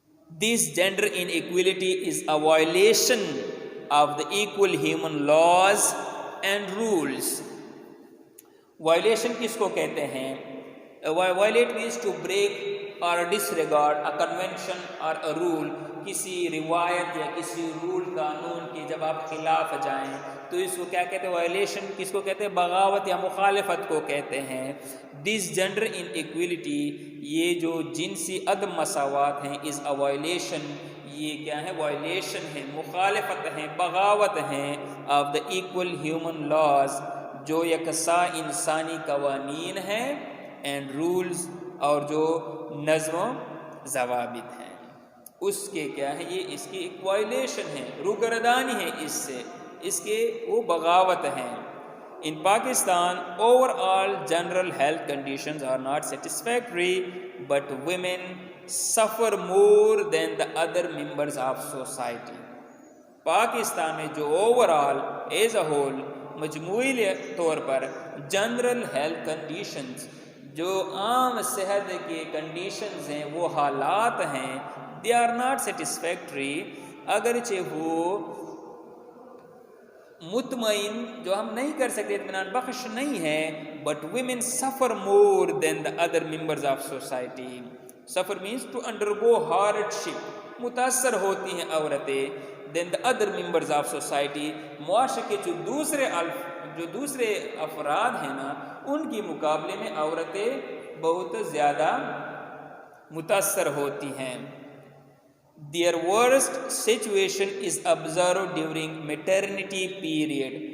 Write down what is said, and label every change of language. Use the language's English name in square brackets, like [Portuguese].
[English] This gender inequality is a violation of the equal human laws and rules. [Urdu] Violation کس کو کہتے ہیں؟ [English] Violate means to break or disregard a convention or a rule، [Urdu] کسی روایت یا کسی role قانون کی جب آپ خلاف جائیں تو اس کو کیا کہتے ہیں، وائلیشن کس کو کہتے ہیں، بغاوت یا مخالفت کو کہتے ہیں. [English] this gender inequality, [Urdu] یہ جو جنسی عدم مساوات ہیں، از اے وائلیشن، یہ کیا ہے، وائلیشن ہے، مخالفت ہے، بغاوت ہے، of the equal human laws, جو یکساں انسانی قوانین ہیں، اینڈ رولز، اور جو نظم و ضوابط ہیں، اس کے کیا ہے، یہ اس کی ایک وائلیشن ہے، روگردانی ہے اس سے، اس کے وہ بغاوت ہیں. [English] In Pakistan, overall general health conditions are not satisfactory, but women suffer more than the other members of society. [Urdu] Pakistan میں جو اوورآل ایز اے ہول مجموعی طور پر جنرل ہیلتھ کنڈیشنز، جو عام صحت کے کنڈیشنز ہیں، وہ حالات ہیں، [English] they are not satisfactory، [Urdu] اگرچہ وہ مطمئن، جو ہم نہیں کر سکتے، اطمینان بخش نہیں ہے. [English] but women suffer more than the other members of society. suffer means to undergo hardship، [Urdu] متاثر ہوتی ہیں عورتیں. [English] then the other members of society، [Urdu] معاشرے کے جو دوسرے افراد ہیں نا، ان کے مقابلے میں عورتیں بہت زیادہ متاثر ہوتی ہیں. [English] Their worst situation is observed during maternity period.